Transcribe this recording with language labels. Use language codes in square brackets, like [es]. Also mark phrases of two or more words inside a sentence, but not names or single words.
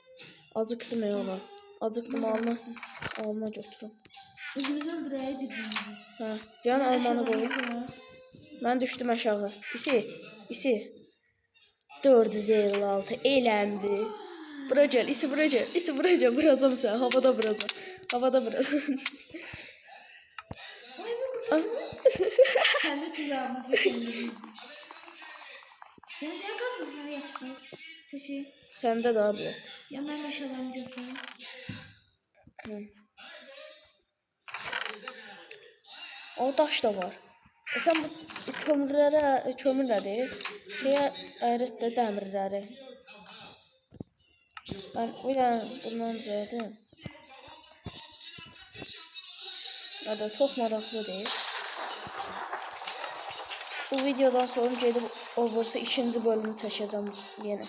[az] Acıqdım ola. Acıqdım, alma götürüm. Özümüzü öldürək birbirimizi. Ha, can almanı qoy. Eşyalarımız var. Mən düşdüm aşağı. İsi. 456 eləndi. Bura gəl, İsi bura gəl. İsi bura gəl. Vuracam səni. Havada vuracam. Havada vuracam. [tr] Kendi tuzağımızı kendimiz. Sen kazma yapacağız. Seçi. [az] Səndə də abi. [tr] Ya ben eşyalarımı götüreyim. [az] O daş da var. Sən bu kömürləri şeyə ayrıt da dəmirləri. Mən bundan düzəldim. Da çox maraqlı deyil. Bu videodan sonra gedib olursa ikinci bölümü çəkəcəm yenə.